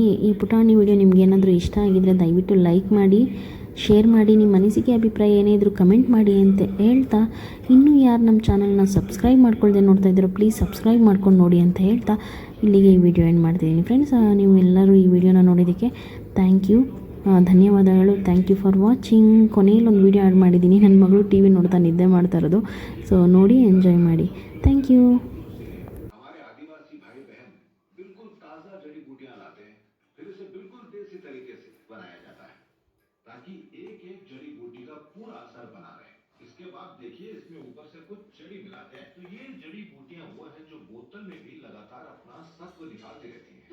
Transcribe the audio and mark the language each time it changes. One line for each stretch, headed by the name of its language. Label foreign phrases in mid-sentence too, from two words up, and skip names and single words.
Kannada: ಈ ಪುಟಾಣಿ ವಿಡಿಯೋ ನಿಮ್ಗೆ ಏನಾದರೂ ಇಷ್ಟ ಆಗಿದ್ದರೆ ದಯವಿಟ್ಟು ಲೈಕ್ ಮಾಡಿ, ಶೇರ್ ಮಾಡಿ, ನಿಮ್ಮ ಅನಿಸಿಕೆ ಅಭಿಪ್ರಾಯ ಏನೇ ಇದ್ದರೂ ಕಮೆಂಟ್ ಮಾಡಿ ಅಂತ ಹೇಳ್ತಾ, ಇನ್ನೂ ಯಾರು ನಮ್ಮ ಚಾನಲ್ನ ಸಬ್ಸ್ಕ್ರೈಬ್ ಮಾಡ್ಕೊಳ್ದೆ ನೋಡ್ತಾ ಇದ್ದೀರೋ
English: please subscribe
Kannada: ಮಾಡ್ಕೊಂಡು ನೋಡಿ ಅಂತ ಹೇಳ್ತಾ ಇಲ್ಲಿಗೆ ಈ ವಿಡಿಯೋ ಎಂಡ್ ಮಾಡ್ತಿದ್ದೀನಿ. ಫ್ರೆಂಡ್ಸ್, ನೀವು ಎಲ್ಲರೂ ಈ ವಿಡಿಯೋನ ನೋಡಿದ್ದಕ್ಕೆ
English: thank you,
Kannada: ಧನ್ಯವಾದಗಳು.
English: thank you for watching.
Kannada: ಕೊನೆಯಲ್ಲಿ ಒಂದು ವಿಡಿಯೋ ಆ್ಯಡ್ ಮಾಡಿದ್ದೀನಿ, ನನ್ನ ಮಗಳು ಟಿ ವಿ ನೋಡ್ತಾ ನಿದ್ದೆ ಮಾಡ್ತಾ ಇರೋದು. ಸೊ ನೋಡಿ, ಎಂಜಾಯ್ ಮಾಡಿ.
English: thank you.
Hindi: ताकि एक एक जड़ी बूटी का पूरा असर बना रहे। इसके बाद देखिए इसमें ऊपर से कुछ जड़ी मिलाते हैं, तो ये जड़ी बूटियां वो हैं जो बोतल में भी लगातार अपना सत्व निकालती रहती हैं।